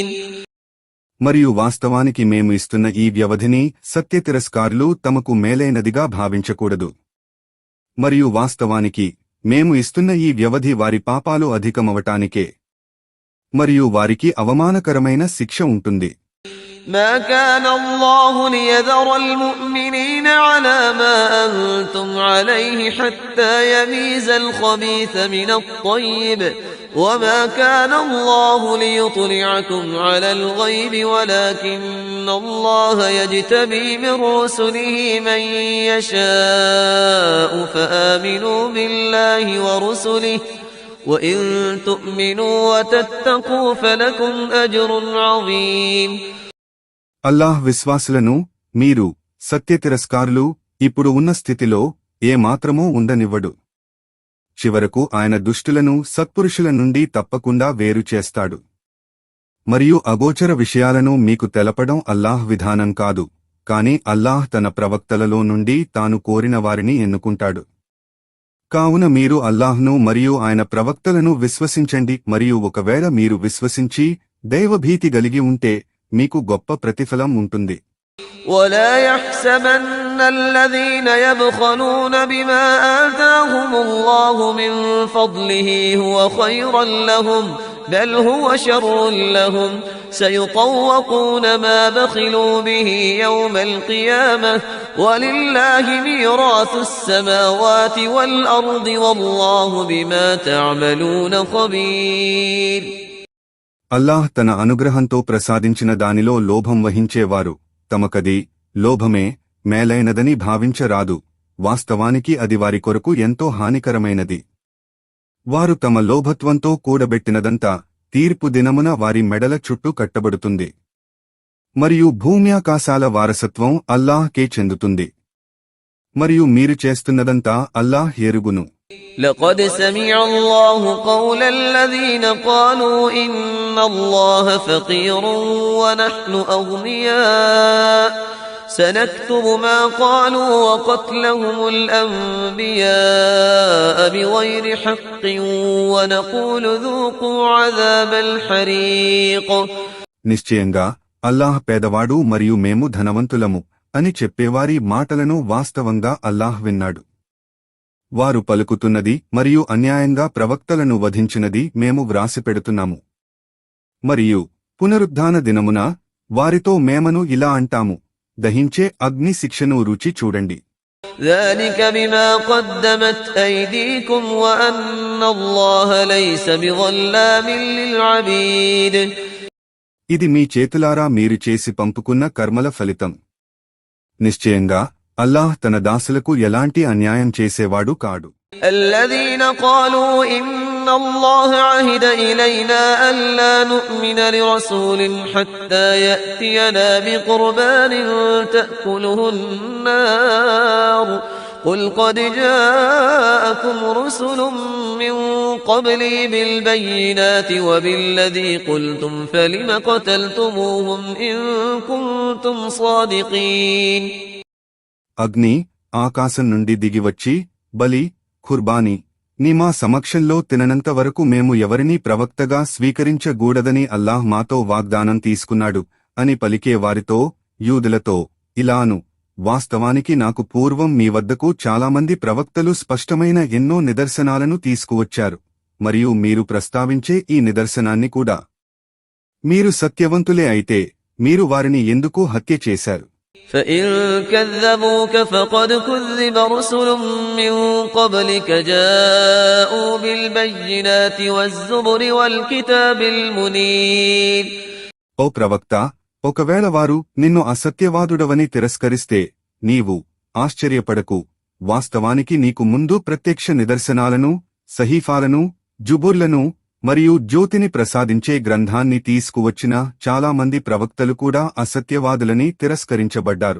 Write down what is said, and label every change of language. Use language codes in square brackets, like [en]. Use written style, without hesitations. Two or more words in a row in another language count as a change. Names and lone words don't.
[te] మరియు వాస్తవానికి మేము ఇస్తున్న ఈ వ్యవధిని సత్యతిరస్కారులు తమకు మేలైనదిగా భావించకూడదు. మరియు వాస్తవానికి మేము ఇస్తున్న ఈ వ్యవధి వారి పాపాలు అధికమవటానికే. మరియు వారికి అవమానకరమైన శిక్ష ఉంటుంది. [ar] ما كان الله ليذر المؤمنين على ما أنتم عليه حتى يميز الخبيث من الطيب وما كان الله ليطلعكم على الغيب ولكن الله يجتبي من رسله من يشاء فآمنوا بالله ورسله وإن تؤمنوا وتتقوا فلكم أجر عظيم. [te] అల్లాహ్ విశ్వాసులను మీరు సత్యతిరస్కారులు ఇప్పుడు ఉన్న స్థితిలో ఏమాత్రమూ ఉండనివ్వడు. చివరకు ఆయన దుష్టులను సత్పురుషుల నుండి తప్పకుండా వేరు చేస్తాడు. మరియు అగోచర విషయాలను మీకు తెలపడం అల్లాహ్ విధానం కాదు, కాని అల్లాహ్ తన ప్రవక్తలలో నుండి తాను కోరిన వారిని ఎన్నుకుంటాడు. కావున మీరు అల్లాహ్ను మరియు ఆయన ప్రవక్తలను విశ్వసించండి. మరియు ఒకవేళ మీరు విశ్వసించి దైవభీతి కలిగి ఉంటే మీకు గొప్ప ప్రతిఫలం ఉంటుంది. [ar] ولا يحسبن الذين يبخلون بما آتاهم الله من فضله هو خيرا لهم بل هو شر لهم سيطوقون ما بخلوا به يوم القيامة ولله ميراث السماوات والأرض والله بما تعملون خبير. [te] అల్లాహ్ తన అనుగ్రహంతో ప్రసాదించిన దానిలో లోభం వహించేవారు తమకది లోభమే మేలైనదని భావించరాదు. వాస్తవానికి అది వారి కొరకు ఎంతో హానికరమైనది. వారు తమ లోభత్వంతో కూడబెట్టినదంతా తీర్పు దినమున వారి మెడల చుట్టూ కట్టబడుతుంది. మరియు భూమ్యాకాశాల వారసత్వం అల్లాహ్కే చెందుతుంది. మరియు మీరు చేస్తున్నదంతా అల్లాహ్ ఎరుగును. [ar] لقد سمع الله قول الذين قالوا إن الله فقير ونحن أغنياء سنكتب ما قالوا وقتلهم الأنبياء بغير حق ونقول ذوقوا عذاب الحريق. [te] నిశ్చయంగా అల్లాహ్ పేదవాడు మరియు మేము ధనవంతులము అని చెప్పేవారి మాటలను వాస్తవంగా అల్లాహ్ విన్నాడు. వారు పలుకుతున్నది మరియు అన్యాయంగా ప్రవక్తలను వధించినది మేము వ్రాసిపెడుతున్నాము. మరియు పునరుద్ధాన దినమున వారితో మేమను ఇలా అంటాము, దహించే అగ్ని శిక్షను రుచి చూడండి. [ar] ذلك بما قدمت أيديكم وأن الله ليس بظلام للعبيد. [te] ఇది మీ చేతులారా మీరు చేసి పంపుకున్న కర్మల ఫలితం. నిశ్చయంగా అల్లాహ్ తన దాసులకు ఎలాంటి అన్యాయం చేసేవాడు కాడు. [ar] الذين قالوا إن الله عهد إلينا ألا نؤمن لرسول حتى يأتينا بقربان تأكله النار قل قد جاءكم رسل من قبلي بالبينات وبالذي قلتم فلم قتلتموهم إن كنتم صادقين. [te] అగ్ని ఆకాశం నుండి దిగివచ్చి బలి ఖుర్బానీ నీ మా సమక్షంలో తిననంత వరకు మేము ఎవరినీ ప్రవక్తగా స్వీకరించగూడదని అల్లాహ్ మాతో వాగ్దానం తీసుకున్నాడు అని పలికే వారితో, యూదులతో ఇలాను, వాస్తవానికి నాకు పూర్వం మీ వద్దకు చాలామంది ప్రవక్తలు స్పష్టమైన ఎన్నో నిదర్శనాలను తీసుకువచ్చారు, మరియు మీరు ప్రస్తావించే ఈ నిదర్శనాన్ని కూడా. మీరు సత్యవంతులే అయితే మీరు వారిని ఎందుకు హత్య చేశారు? [ar] فإن كذبوك فقد كذب رسل من قبلك جاءوا بالبينات والزبر والكتاب المنير. [te] ఓ ప్రవక్త, ఒకవేళ వారు నిన్ను అసత్యవాదుడవని తిరస్కరిస్తే నీవు ఆశ్చర్యపడకు. వాస్తవానికి నీకు ముందు ప్రత్యక్ష నిదర్శనాలను, సహీఫాలను, జుబుర్లను మరియు జ్యోతిని ప్రసాదించే గ్రంథాన్ని తీసుకువచ్చిన చాలామంది ప్రవక్తలు కూడా అసత్యవాదులని తిరస్కరించబడ్డారు.